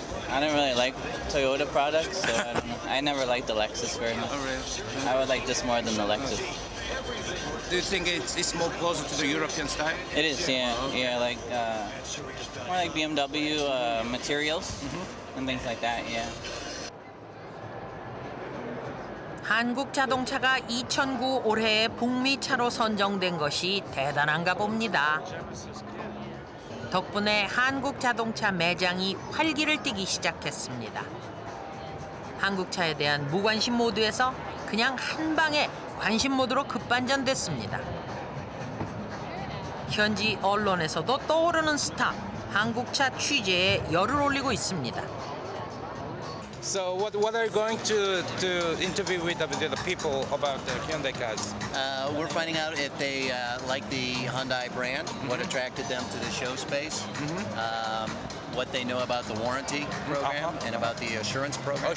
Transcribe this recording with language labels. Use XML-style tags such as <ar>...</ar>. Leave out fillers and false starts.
<en>I don't really like Toyota products, so I don't know. I never liked the Lexus very much. Oh, really? I would like this more than the Lexus. Do you think it's more closer to the European style? It is, yeah. Yeah, like more like BMW materials and things like that, yeah.</en> <ko>한국 자동차가 2009 올해의 북미 차로 선정된 것이 대단한가 봅니다. 덕분에 한국 자동차 매장이 활기를 띠기 시작했습니다. 한국차에 대한 무관심 모드에서 그냥 한 방에 관심 모드로 급반전됐습니다. 현지 언론에서도 떠오르는 스타, 한국차 취재에 열을 올리고 있습니다.</ko> <en>So what are you going to interview with the people about the Hyundai cars? We're finding out if they like the Hyundai brand, what attracted them to the show space, what they know about the warranty program and about the assurance program.</en>